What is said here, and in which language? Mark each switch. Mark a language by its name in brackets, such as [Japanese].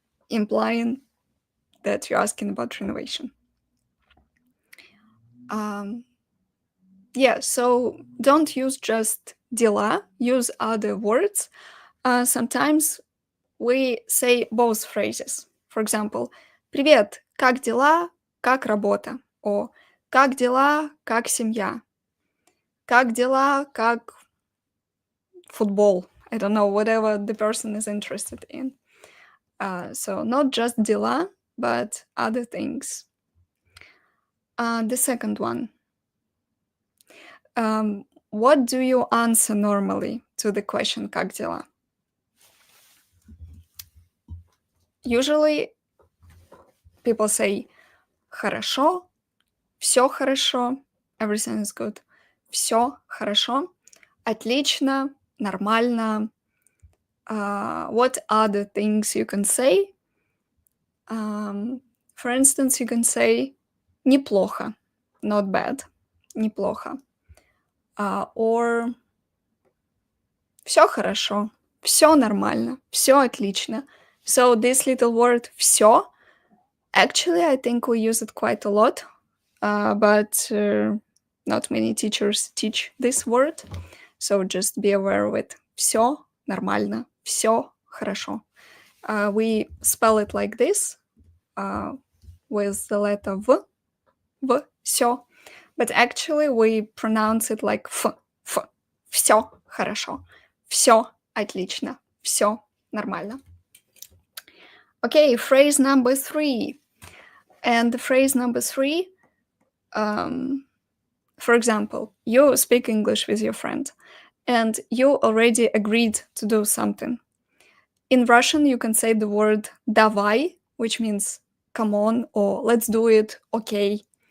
[English] Implying that you're asking about renovation. Yeah, so don't use just дела, use other words. Sometimes we say both phrases. For example, [Russian] «Привет, как дела, как работа?» Or «Как дела, как семья?» «Как дела, как football?» [English] I don't know, whatever the person is interested in. So not just дела, but other things. The second one. What do you answer normally to the question [Russian] «Как дела?» [English] Usually people say [Russian] «Хорошо», «Всё хорошо», [English] everything is good, [Russian] «Всё хорошо», «Отлично», «Нормально». [English] What other things you can say? For instance, you can say «Неплохо», not bad, «Неплохо». [Russian] Or «Всё хорошо», «Всё нормально», «Всё отлично». [English] So this little word «всё», actually, I think we use it quite a lot, but not many teachers teach this word. So just be aware of it. [Russian] «Всё нормально», «Всё хорошо». [English] We spell it like this, with the letter V, «всё». But actually, we pronounce it like «ф», [Russian] «Всё хорошо», «Всё отлично», «Всё нормально». [English] Okay, phrase number 3. And the phrase number 3, for example, you speak English with your friend, and you already agreed to do something. In Russian, you can say the word «давай», which means come on, or let's do it, okay.